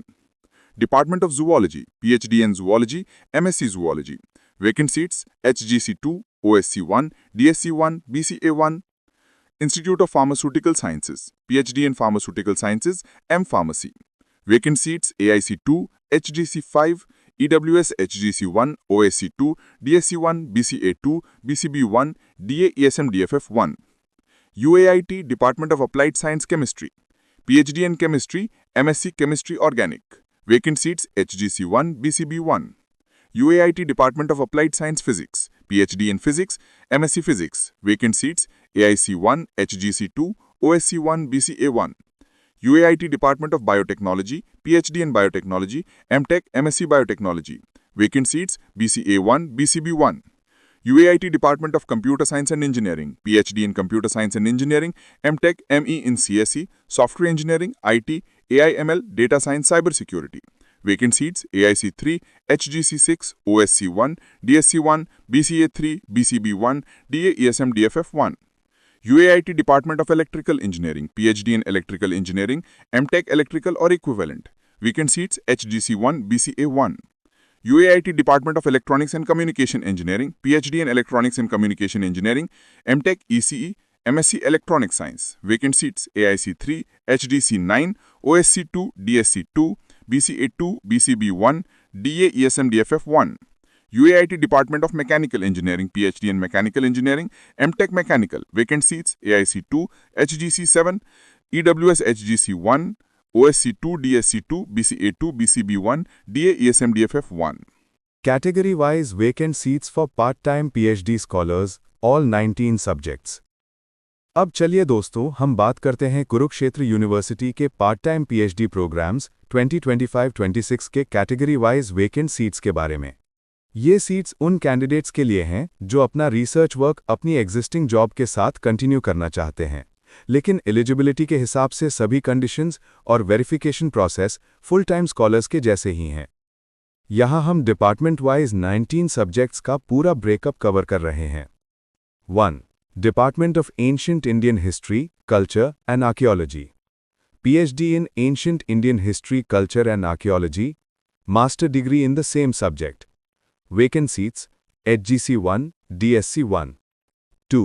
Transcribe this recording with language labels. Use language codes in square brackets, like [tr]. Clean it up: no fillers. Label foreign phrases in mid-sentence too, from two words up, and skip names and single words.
[en] Department of Zoology, PhD in Zoology, MSc Zoology. Vacant seats, HGC 2, OSC 1, DSC 1, BCA 1. Institute of Pharmaceutical Sciences, PhD in Pharmaceutical Sciences, M-Pharmacy. Vacant seats, AIC 2, HGC 5, EWS HGC 1, OSC 2, DSC 1, BCA 2, BCB 1, DA ESM DFF 1. UAIT Department of Applied Science Chemistry, PhD in Chemistry, MSc Chemistry Organic. Vacant seats, HGC 1, BCB 1. UAIT Department of Applied Science Physics, PhD in Physics, MSc Physics. Vacant seats AIC1, HGC2, OSC1, BCA1. UAIT Department of Biotechnology, PhD in Biotechnology, MTech, MSc Biotechnology. Vacant seats BCA1, BCB1. UAIT Department of Computer Science and Engineering, PhD in Computer Science and Engineering, MTech, ME in CSE, Software Engineering, IT, AIML, Data Science, Cybersecurity. Vacant seats AIC3, HGC6, OSC1, DSC1, BCA3, BCB1, DA ESM DFF1. UAIT Department of Electrical Engineering, PhD in Electrical Engineering, MTech Electrical or Equivalent. Vacant seats HGC1, BCA1. UAIT Department of Electronics and Communication Engineering, PhD in Electronics and Communication Engineering, MTech ECE, MSc Electronic Science. Vacant seats AIC3, HDC9, OSC2, DSC2, BCA2, BCB1, DA ESM DFF1. UAIT Department of Mechanical Engineering, PhD in Mechanical Engineering, MTech Mechanical. Vacant seats AIC2, HGC7, EWS HGC1, OSC2, DSC2, BCA2, BCB1, DA ESM DFF1. Category-wise vacant seats for part-time PhD scholars, all 19 subjects. [hi] अब चलिए दोस्तों हम बात करते हैं कुरुक्षेत्र यूनिवर्सिटी के [en] part time PhD programs 2025-26 [hi] के [en] category wise vacant seats [hi] के बारे में। ये सीट्स उन कैंडिडेट्स के लिए हैं जो अपना [en] research work [hi] अपनी [en] existing job [hi] के साथ कंटिन्यू करना चाहते हैं, लेकिन एलिजिबिलिटी के हिसाब से सभी कंडीशंस और [en] verification process full time scholars [hi] के जैसे ही हैं। यहाँ हम [en] department wise [hi] 19 सब्जेक्ट्स का पूरा [en] breakup cover [hi] कर रहे हैं। 1. [en] Department of Ancient Indian History, Culture and Archaeology. PhD in Ancient Indian History, Culture and Archaeology. Master degree in the same subject. Vacant seats HGC1, DSC1. 2.